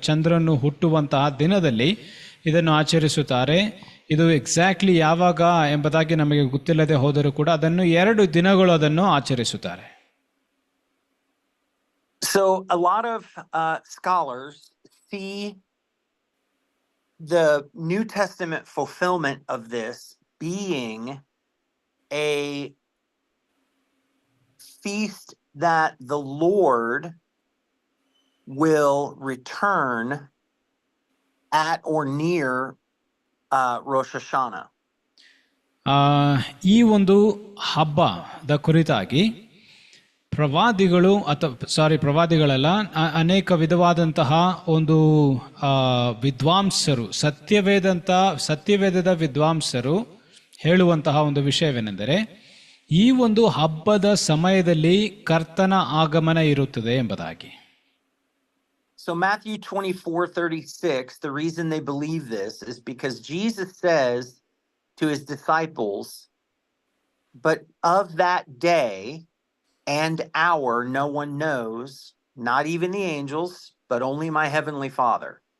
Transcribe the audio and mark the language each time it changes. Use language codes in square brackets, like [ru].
[kn] ಚಂದ್ರನು ಹುಟ್ಟುವಂತಹ ದಿನದಲ್ಲಿ ಇದನ್ನು ಆಚರಿಸುತ್ತಾರೆ. ಇದು ಎಕ್ಸಾಕ್ಟ್ಲಿ ಯಾವಾಗ ಎಂಬುದಾಗಿ ನಮಗೆ ಗೊತ್ತಿಲ್ಲದೆ ಹೋದರೂ ಕೂಡ ಅದನ್ನು 2 ದಿನಗಳು ಅದನ್ನು ಆಚರಿಸುತ್ತಾರೆ. [en] So a lot of scholars see the New Testament fulfillment of this being a feast that the Lord will return at or near Rosh Hashanah. [kn] ಈ ಒಂದು ಹಬ್ಬದ ಕುರಿತಾಗಿ ಪ್ರವಾದಿಗಳಲ್ಲ, ಅನೇಕ ವಿಧವಾದಂತಹ ಒಂದು ವಿದ್ವಾಂಸರು, ಸತ್ಯವೇದದ ವಿದ್ವಾಂಸರು ಹೇಳುವಂತಹ ಒಂದು ವಿಷಯವೇನೆಂದರೆ, ಈ ಒಂದು ಹಬ್ಬದ ಸಮಯದಲ್ಲಿ ಕರ್ತನ ಆಗಮನ ಇರುತ್ತದೆ ಎಂಬುದಾಗಿ. [en] So Matthew 24:36, the reason they believe this is because Jesus says to his disciples, "But of that day and hour no one knows, not even the angels, but only my heavenly Father."